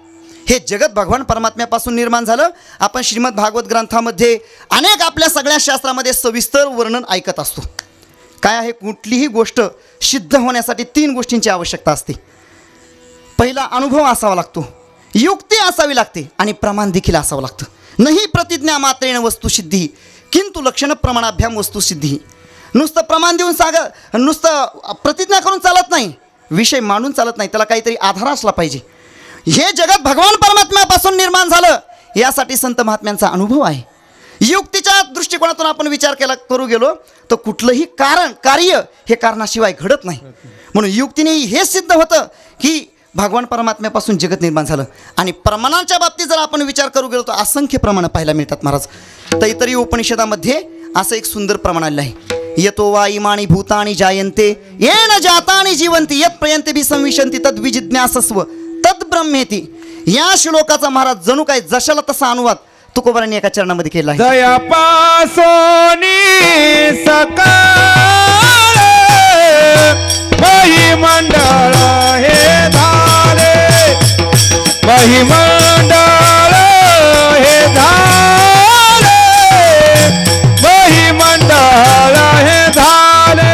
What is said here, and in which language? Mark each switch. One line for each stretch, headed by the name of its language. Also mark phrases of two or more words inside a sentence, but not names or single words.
Marathi: हे जगत भगवान परमात्म्यापासून निर्माण झालं. आपण श्रीमद भागवत ग्रंथामध्ये अनेक आपल्या सगळ्या शास्त्रामध्ये सविस्तर वर्णन ऐकत असतो. काय आहे? कुठलीही गोष्ट सिद्ध होण्यासाठी 3 गोष्टींची आवश्यकता असते. पहिला अनुभव असावा लागतो, युक्ती असावी लागते आणि प्रमाण देखील असावं लागतं.
Sanskrit: नाही प्रतिज्ञा मात्रेण वस्तुसिद्धी किंतु लक्षण प्रमाणाभ्याम वस्तुसिद्धी.
Marathi: नुसतं प्रमाण देऊन नुसतं प्रतिज्ञा करून चालत नाही, विषय मांडून चालत नाही, त्याला काहीतरी आधार असला पाहिजे. हे जगत भगवान परमात्म्यापासून निर्माण झालं यासाठी संत महात्म्यांचा अनुभव आहे. युक्तीच्या दृष्टिकोनातून आपण विचार करू गेलो तर कुठलंही कार्य हे कारणाशिवाय घडत नाही. म्हणून युक्तीनेही हे सिद्ध होतं की भगवान परमात्म्यापासून जगत निर्माण झालं. आणि प्रमाणांच्या बाबतीत जर आपण विचार करू गेलो तर असंख्य प्रमाणं पाहायला मिळतात महाराज. तैत्तरीय उपनिषदामध्ये असं एक सुंदर प्रमाण आलेलं आहे,
Sanskrit: यतो वा इमानी भूतानि जायन्ते येन जातानि जीवन्ति यत् प्रयन्ते संविशन्ति तद् विजिज्ञासस्व तद् ब्रह्मेति.
Marathi: या श्लोकाचा महाराज जणू काय जशाला तसा अनुवाद तुकोबारांनी एका चरणामध्ये केला आहे. दयापासोनी सकाळ महिमंडळ हे धारे, महिमंडळ हे धारे, महिमंडळ हे धारे.